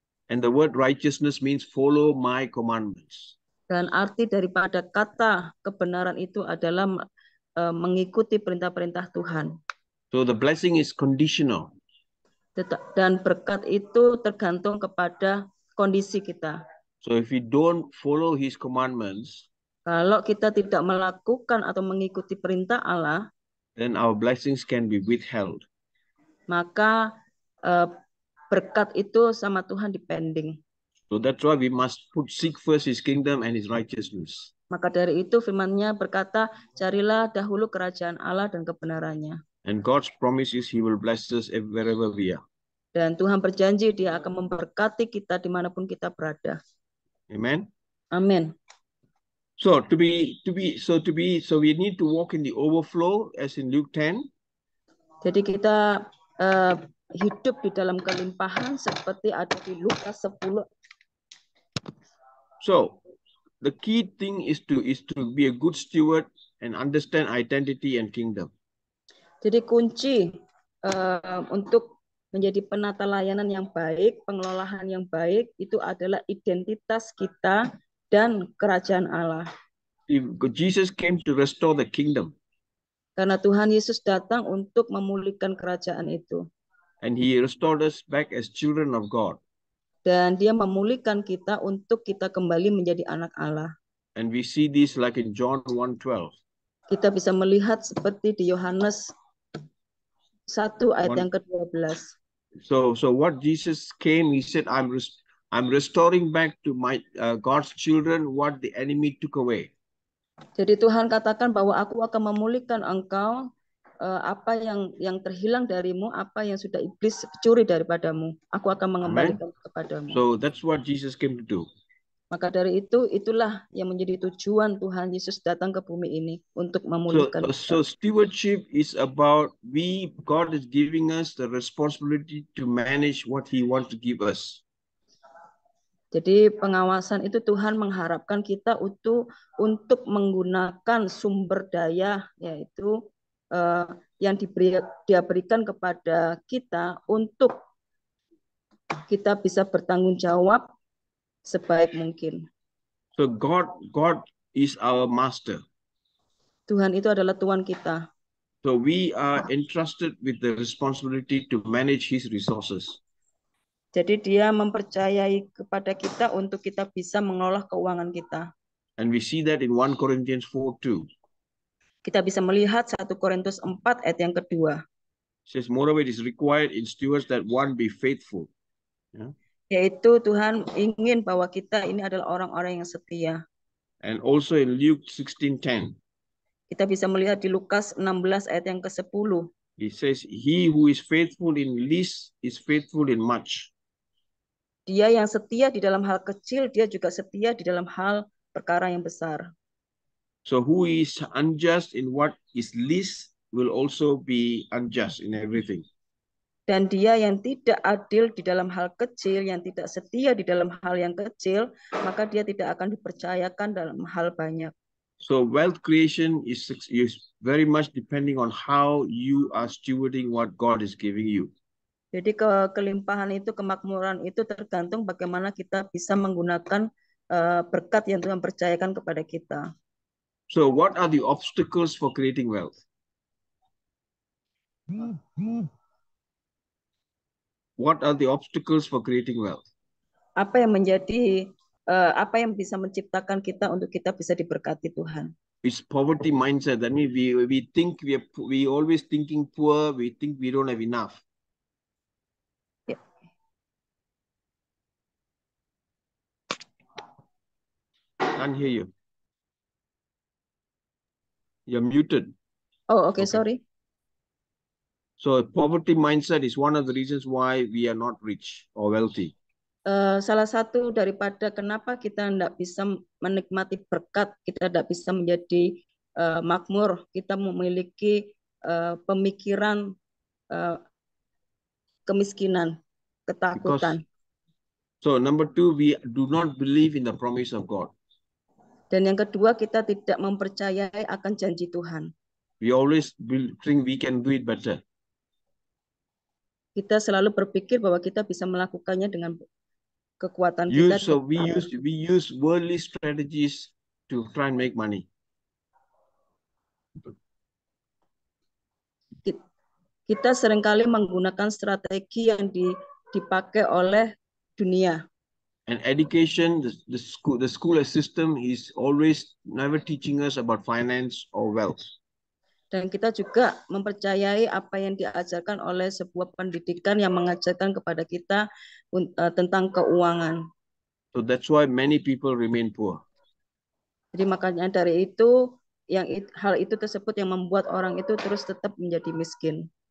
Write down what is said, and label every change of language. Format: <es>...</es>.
<en>And the word righteousness means follow my commandments.</en> <id>Dan arti daripada kata kebenaran itu adalah mengikuti perintah-perintah Tuhan.</id> <en>So the blessing is conditional.</en> <id>Dan berkat itu tergantung kepada kondisi kita.</id> <en>So if we don't follow his commandments,</en> <id>kalau kita tidak melakukan atau mengikuti perintah Allah,</id> <en>then our blessings can be withheld.</en> <id>Maka berkat itu sama Tuhan dipending.</id> <en>So that's why we must seek first his kingdom and his righteousness.</en> <id>Maka dari itu firman-Nya berkata, carilah dahulu kerajaan Allah dan kebenarannya.</id> <en>And God's promise is he will bless us wherever we are.</en> <id>Dan Tuhan berjanji dia akan memberkati kita dimanapun kita berada.</id> <en>Amen.</en> <id>Amin.</id> <en>So we need to walk in the overflow as in Luke 10.</en> <id>Jadi kita hidup di dalam kelimpahan seperti ada di Lukas 10.</id> <en>So the key thing is to be a good steward and understand identity and kingdom.</en> <id>Jadi kunci untuk menjadi penata layanan yang baik, pengelolaan yang baik, itu adalah identitas kita dan kerajaan Allah.</id> <en>Jesus came to restore the kingdom.</en> <id>Karena Tuhan Yesus datang untuk memulihkan kerajaan itu.</id> <en>And he restored us back as children of God.</en> <id>Dan dia memulihkan kita untuk kita kembali menjadi anak Allah.</id> <en>And we see this like in John 1:12.</en> <id>Kita bisa melihat seperti di Yohanes 1 ayat yang ke-12.</id> <en>So what Jesus came, he said, I'm restoring back to my God's children what the enemy took away.</en> <id>Jadi Tuhan katakan bahwa aku akan memulihkan engkau apa yang terhilang darimu, apa yang sudah iblis curi daripadamu. Aku akan mengembalikan kepadamu.</id> <en>So that's what Jesus came to do.</en> <id>Maka dari itu, itulah yang menjadi tujuan Tuhan Yesus datang ke bumi ini untuk memulihkan.</id> <en>So stewardship is about God is giving us the responsibility to manage what he wants to give us.</en> <id>Jadi pengawasan itu Tuhan mengharapkan kita untuk menggunakan sumber daya, yaitu yang dia berikan kepada kita untuk kita bisa bertanggung jawab sebaik mungkin.</id> <en>So God is our master.</en> <id>Tuhan itu adalah Tuhan kita.</id> <en>So we are entrusted with the responsibility to manage his resources.</en> <id>Jadi dia mempercayai kepada kita untuk kita bisa mengelola keuangan kita.</id> <en>And we see that in 1 Corinthians 4:2.</en> <id>Kita bisa melihat 1 Korintus 4 ayat yang kedua.</id> <en>It says, moreover, it is required in stewards that one be faithful. Yeah.</en> <id>Yaitu Tuhan ingin bahwa kita ini adalah orang-orang yang setia.</id> <en>And also in Luke 16:10.</en> <id>Kita bisa melihat di Lukas 16 ayat yang ke-10.</id> <en>It says, he who is faithful in least is faithful in much.</en> <id>Dia yang setia di dalam hal kecil, dia juga setia di dalam hal perkara yang besar.</id> <en>So who is unjust in what is least will also be unjust in everything.</en> <id>Dan dia yang tidak adil di dalam hal kecil, yang tidak setia di dalam hal yang kecil, maka dia tidak akan dipercayakan dalam hal banyak.</id> <en>So wealth creation is very much depending on how you are stewarding what God is giving you.</en> <id>Jadi kelimpahan itu, kemakmuran itu tergantung bagaimana kita bisa menggunakan berkat yang Tuhan percayakan kepada kita.</id> <en>So what are the obstacles for creating wealth? What are the obstacles for creating wealth?</en> <id>Apa yang menjadi apa yang bisa menciptakan kita untuk kita bisa diberkati Tuhan?</id> <en>It's poverty mindset. That means we think we always thinking poor. We think we don't have enough. Ya. Can't hear you. You're muted. Oh, okay, Okay. sorry. So poverty mindset is one of the reasons why we are not rich or wealthy.</en> <id>Salah satu daripada kenapa kita tidak bisa menikmati berkat, kita tidak bisa menjadi makmur, kita memiliki pemikiran kemiskinan, ketakutan.</id> <en>So number two, we do not believe in the promise of God.</en> <id>Dan yang kedua, kita tidak mempercayai akan janji Tuhan.</id> <en>We always think we can do it better.</en> <id>Kita selalu berpikir bahwa kita bisa melakukannya dengan kekuatan kita.</id> <en>So we use worldly strategies to try and make money.</en> <id>Kita seringkali menggunakan strategi yang dipakai oleh dunia.</id> <en>And education, the school system is always never teaching us about finance or wealth.</en> <id>Dan kita juga mempercayai apa yang diajarkan oleh sebuah pendidikan yang mengajarkan kepada kita tentang keuangan.</id> <en>So that's why many people remain poor.</en> <id>Jadi makanya dari itu, hal itu tersebut yang membuat orang itu terus tetap menjadi miskin.</id>